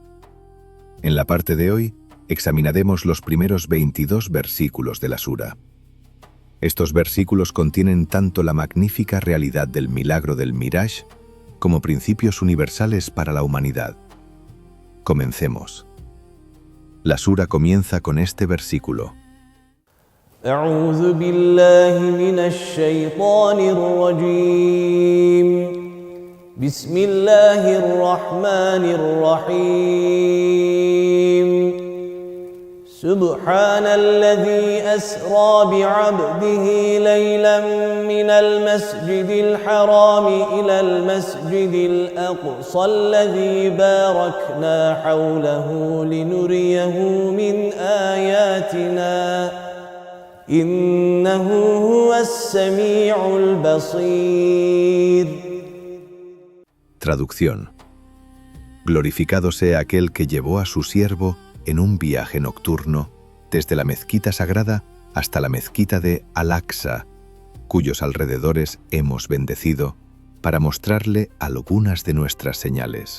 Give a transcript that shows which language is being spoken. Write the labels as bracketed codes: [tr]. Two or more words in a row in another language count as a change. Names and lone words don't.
[es] En la parte de hoy, examinaremos los primeros 22 versículos de la sura. Estos versículos contienen tanto la magnífica realidad del milagro del Miraj como principios universales para la humanidad. Comencemos. La sura comienza con este versículo. [ar] أعوذ بالله من الشيطان الرجيم بسم الله الرحمن الرحيم سبحان الذي أسرى بعبده ليلا من المسجد الحرام إلى المسجد الأقصى الذي باركنا حوله لنريه من آياتنا إنه هو السميع البصير. [es] Traducción. Glorificado sea aquel que llevó a su siervo en un viaje nocturno desde la mezquita sagrada hasta la mezquita de Al-Aqsa, cuyos alrededores hemos bendecido para mostrarle algunas de nuestras señales.